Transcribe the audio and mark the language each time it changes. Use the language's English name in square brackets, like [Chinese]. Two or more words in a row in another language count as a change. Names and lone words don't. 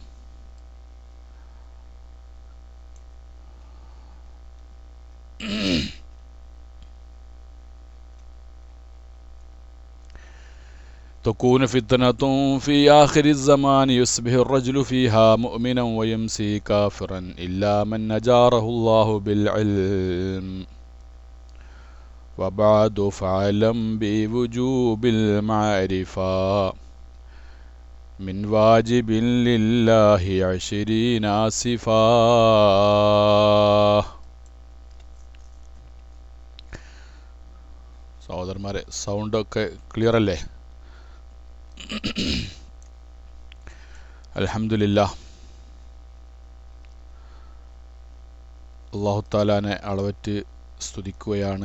[Arabic] تكون فتنة في آخر الزمان يصبح الرجل فيها مؤمنا ويمسي كافرا إلا من نجاره الله بالعلم. وبعد فاعلم بوجوب المعرفة من واجب لله 20 صفة. [Malayalam] സഹോദരന്മാരെ, സൗണ്ടൊക്കെ ക്ലിയർ അല്ലേ? അൽഹംദുലില്ലാഹ്. അല്ലാഹു തആലാനെ അളവറ്റ് സ്തുതിക്കുകയാണ്.